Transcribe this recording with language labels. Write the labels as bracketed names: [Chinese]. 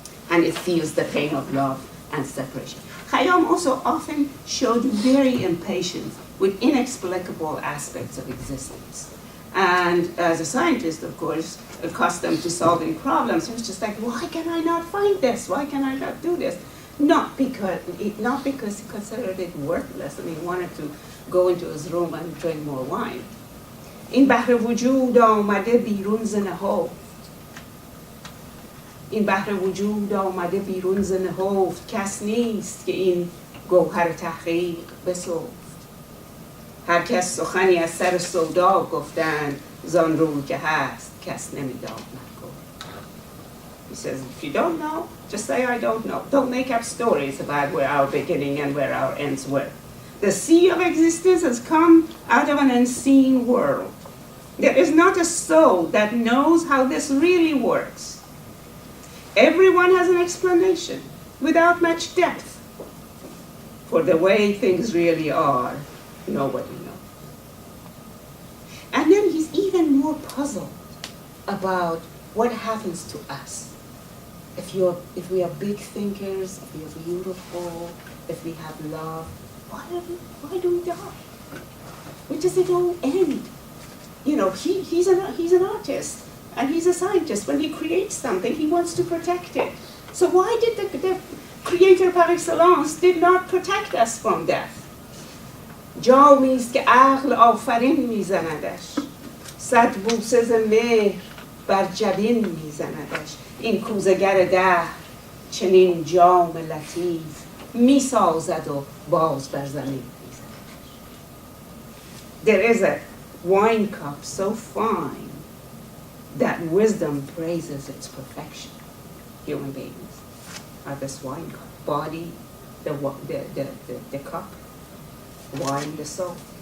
[English] And it feels the pain of love and separation. Khayyam also often showed very impatient with inexplicable aspects of existence. And as a scientist, of course, accustomed to solving problems, he was just like, why can I not find this? Why can I not do this? Not because he considered it worthless and he wanted to go into his room and drink more wine. [Persian] این بحر وجود آمده بیرون ز نهفت. این بحر وجود آمده بیرون ز نهفت. کس نیست که این گوهر تحقیق بسفت. هر کس سخنی از سر سودا گفتند زان روی که هست کس نمی‌داند گفت. [English] He says, if you don't know, just say I don't know. Don't make up stories about where our beginning and where our ends were. The sea of existence has come out of an unseen world. There is not a soul that knows how this really works. Everyone has an explanation without much depth. For the way things really are, nobody knows. And then he's even more puzzled about what happens to us. If we are big thinkers, if we are beautiful, if we have love, why do we die? Where does it all end? He's an artist and he's a scientist. When he creates something, he wants to protect it. So why did the creator par excellence did not protect us from death? [Persian] جامی است که عقل آفرین میزندش، صد بوسه ز مهر بر جبین میزندش. این کوزه‌گر دهر چنین جام لطیف میسازد و باز بر زمین میزند. [English] There is a wine cup so fine that wisdom praises its perfection. Human beings are this wine cup. Body, the cup, wine, the soul.